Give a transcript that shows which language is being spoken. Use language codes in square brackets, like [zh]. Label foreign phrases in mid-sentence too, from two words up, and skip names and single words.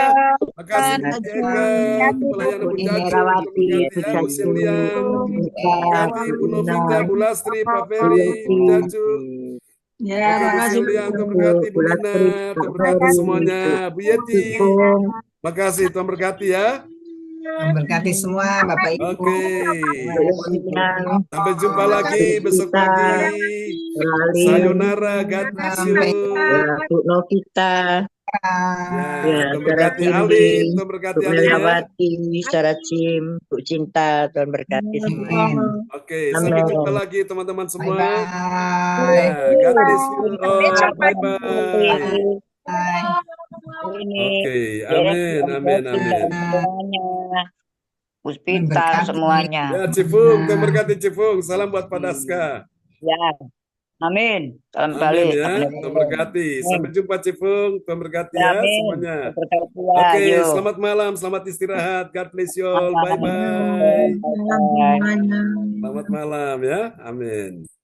[id] Makasih pelayanan Bu Jaju, Bu Celia, berkati Bu Novita, Bu Lastri, Pak Ferry, Bu Jaju. Ya, makasih untuk berkati Bu Nina, berkati semuanya, Bu Yeti. Makasih, Tuhan berkati ya. Memberkati semua Bapak Ibu. Oke. Sampai jumpa lagi besok pagi. [en] Sayonara, God bless you. [id] Bu Novita. Ya, Tuhan berkati Alin, Tuhan berkati Alin ya. Sarah Jim, Bu Cinta, Tuhan berkati semua. Oke, sampai jumpa lagi teman-teman semua. Bye. [en] God bless you. Bye-bye. [id] Ini amin, amin, amin. Semuanya, Puspita semuanya. Ya, Cifung, Tuhan berkati Cifung. Salam buat Pak Daska. Ya, amin. Salam Amin balik. ya, Tuhan berkati. Sampai jumpa Cifung, Tuhan berkati Ya, ya amin. semuanya. Oke, Selamat malam, selamat istirahat. [en] God bless you all. Bye-bye. [id] Selamat malam ya. Amin.